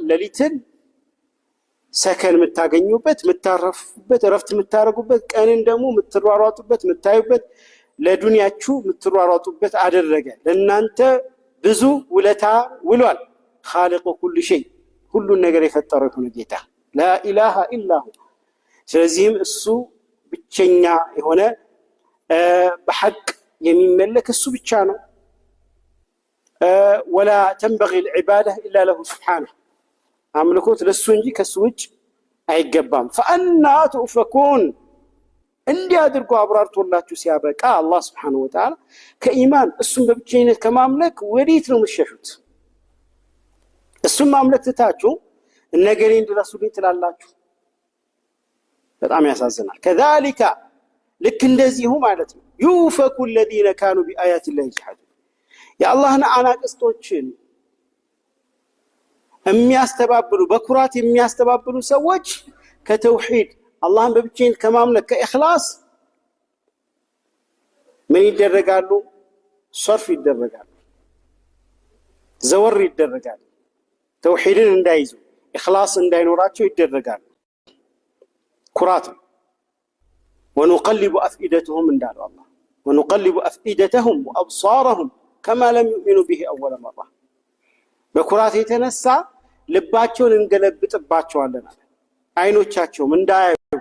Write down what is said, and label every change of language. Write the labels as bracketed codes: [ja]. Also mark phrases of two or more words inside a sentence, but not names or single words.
[am] ሌሊትን ሰከን የምታገኙበት የምታረፉበት እረፍት የምታረጉበት ቀንን ደግሞ የምትሯሯጡበት የምታዩበት ለዱንያችሁ የምትሯሯጡበት አደረገ። ለእናንተ ብዙ ውለታ ውሏል። [ar] خالق كل شيء [am] ሁሉን ነገር የፈጠረው የሆነ ጌታ [ar] لا إله إلا هو። [am] ስለዚህም እሱ ብቸኛ የሆነ በሐቅ የሚመለክ እሱ ብቻ ነው። [ar] ولا تنبغي العبادة إلا له سبحانه [am] አምልኮት ለሱ እንጂ ከሱ ውጭ አይገባም። [ar] فأنى تؤفكون [am] እንዲያድርጉ አብራርቶላችሁ ሲያበቃ አላህ [ar] سبحانه وتعالى [am] ከኢማን እሱን በብቸኝነት ከማምለክ ወዴት ነው የምትሸሹት? እሱን ማምለክ ትታችሁ እነገሌን ድረሱልኝ ትላላችሁ። በጣም ያሳዝናል። ከዛሊካ ልክ እንደዚሁ ማለት ነው [ar] يؤفك الذين كانوا بآيات الله يجحدون [am] የአላህን አናቅስቶችን የሚያስተባብሉ በኩራት የሚያስተባብሉ ሰዎች ከተውሂድ አላህን በብቸኝነት ከማምለክ ከኢኽላስ ምን ይደረጋሉ? ሰርፍ ይደረጋሉ፣ ዘወር ይደረጋሉ። ተውሂድን እንዳይዙ ኢኽላስ እንዳይኖራቸው ይደረጋሉ። ኩራት [ar] ونقلب أفئدتهم [am] እንዳለው አላህ [ar] ونقلب أفئدتهم وأبصارهم كما لم يؤمنوا به أول مرة [am] በኩራት የተነሳ ልባቸውን እንገለብጥባቸዋለን አለ። አይኖቻቸውም እንዳያዩ